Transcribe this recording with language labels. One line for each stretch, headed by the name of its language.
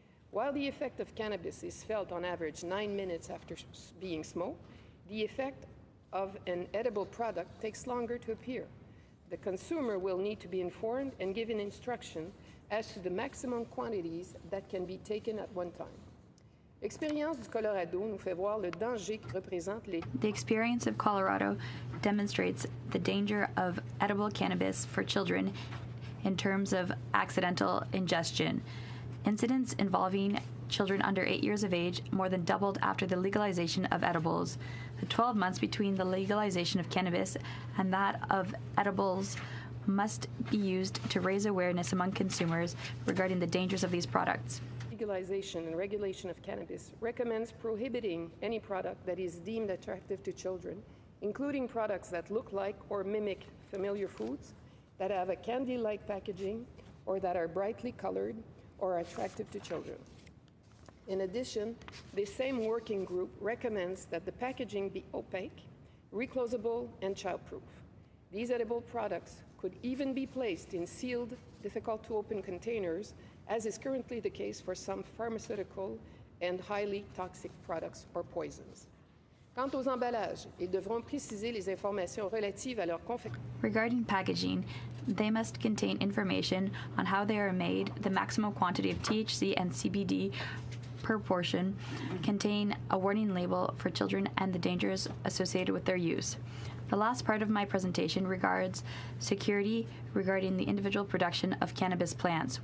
English: While the effect of cannabis is felt on average 9 minutes after being smoked, the effect of an edible product takes longer to appear. The consumer will need to be informed and given instruction as to the maximum quantities that can be taken at one time.
French: L'expérience du Colorado nous fait voir le danger que représentent les...
English: The experience of Colorado demonstrates the danger of edible cannabis for children in terms of accidental ingestion. Incidents involving children under 8 years of age more than doubled after the legalization of edibles. The 12 months between the legalization of cannabis and that of edibles must be used to raise awareness among consumers regarding the dangers of these products. Legalization and regulation of cannabis recommends prohibiting any product that is deemed attractive to children, including products that look like or mimic familiar foods, that have a candy-like packaging, or that are brightly colored or attractive to children. In addition, the same working group recommends that the packaging be opaque, reclosable, and childproof. These edible products could even be placed in sealed, difficult-to-open containers, as is currently the case for some pharmaceutical and highly toxic products or poisons.
French: Quant aux emballages, ils devront préciser les informations relatives à leur confection.
English: Regarding packaging, they must contain information on how they are made, the maximum quantity of THC and CBD per portion, contain a warning label for children and the dangers associated with their use. The last part of my presentation regards security regarding the individual production of cannabis plants.